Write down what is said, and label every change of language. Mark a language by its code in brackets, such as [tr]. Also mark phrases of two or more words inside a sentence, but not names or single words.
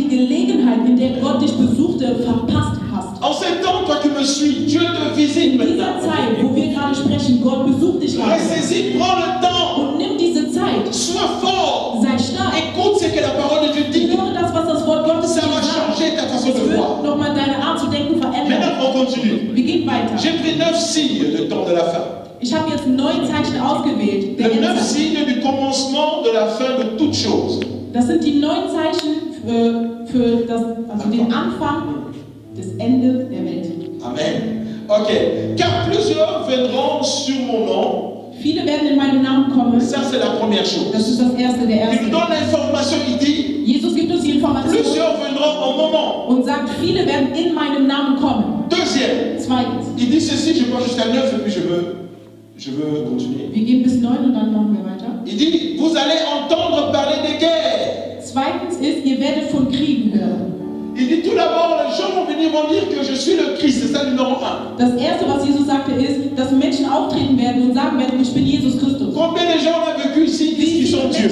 [de] Gelegenheit, in der Gott dich besuchte, verpasst hast. [fr] En ces temps, toi qui me suis, Dieu te visite [de] In [fr] maintenant. [de] dieser Zeit, wo wir gerade sprechen, Gott besucht dich gerade. [fr] Ressaisis, prends le temps, [de] Und nimm diese Zeit, [fr] sois fort, [de] sei stark. [fr] écoute ce que la parole de Dieu dit. [de] Höre das, was das Wort Gottes [fr] Ça [de] dir [fr] va [de] sagt. [fr] changer ta façon [de] Es [fr] de voir. [de] wird nochmal deine Art zu denken verändern. [fr] Maintenant, on continue. [de] Wir gehen weiter. [fr] J'ai pris 9 signes du temps de la fin. [de] Ich habe jetzt 9 Zeichen ausgewählt. Der [fr] Les 9 [de] Endzeit. [fr] signes du commencement de la fin de toute chose. [de] Das sind die 9 Zeichen für den Anfang des Endes der Welt. Amen. Ok. [fr] Car plusieurs viendront sur mon nom. [de] Viele werden in meinem Namen kommen. [fr] Ça, c'est la première chose. [de] Das ist das Erste, der [fr] Il [de] Erste. [fr] nous donne l'information, il dit, [de] Jesus gibt uns die Information [fr] plusieurs viendront en mon nom. [de] und sagt, viele werden in meinem Namen kommen. [fr] Deuxième, [de] Zweitens, [fr] il dit ceci, je pense jusqu'à 9 et puis je veux continuer. [de] wir gehen bis 9 und dann machen wir weiter. [fr] Il dit, vous allez entendre parler des guerres. [de] Zweitens ist, ihr werdet von Kriegen hören. [fr] Il dit tout d'abord, les gens vont venir vont dire que je suis le Christ, c'est ça numéro 1. [de] Das Erste, was Jesus sagte, ist, dass Menschen auftreten werden und sagen werden, ich bin Jesus Christus. [fr] Combien de gens ont vécu ici disent qu'ils sont Dieu?